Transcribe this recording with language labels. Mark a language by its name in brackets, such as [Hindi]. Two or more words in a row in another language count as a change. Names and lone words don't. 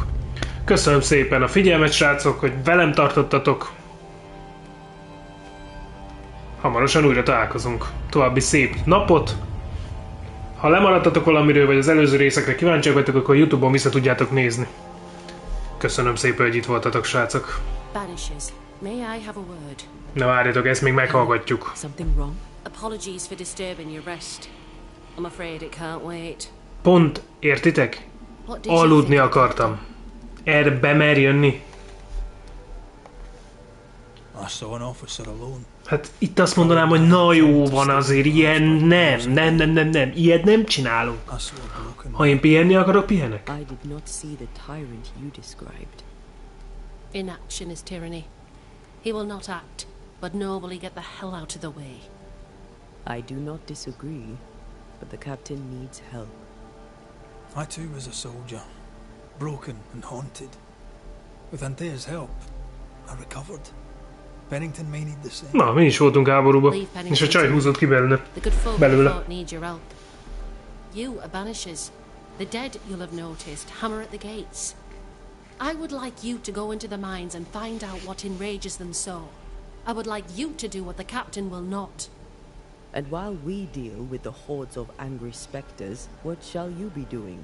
[Hungarian] Köszönöm szépen a figyelmet, srácok, hogy velem tartottatok. Hamarosan újra találkozunk. További szép napot. Ha lemaradtatok valamiről, vagy az előző részekre kíváncsiak vagytok, akkor YouTube-on vissza tudjátok nézni. Köszönöm szépen, hogy itt voltatok, srácok. [English] Banishers, may I have a word? [Hungarian] Na várjatok, ezt még meghallgatjuk. [English] Something wrong? Apologies for disturbing your rest. I'm afraid it can't wait. [Hungarian] Pont, értitek? Aludni akartam. Erre bemer jönni? [English] I saw an officer alone. [Hungarian] Hát itt azt mondanám, hogy na jó van azért, ilyen nem. Ilyet nem csinálunk. Ha én pihenni akarok, pihenek. [English] I did not see the tyrant you described. Inaction is tyranny. He will not act, but nobly get the hell out of the way. I do not disagree, but the captain needs help. I too was a soldier, broken and haunted. With Antea's help, I recovered. Pennington may need the same. [Hungarian] Na, mi is voltunk háborúba, és a csaj húzott ki belőle. [English] The good folk of the fort need your help. You are banishers. The dead, you'll have noticed, hammer at the gates. I would like you to go into the mines and find out what enrages them so. I would like you to do what the captain will not. And while we deal with the hordes of angry specters, what shall you be doing?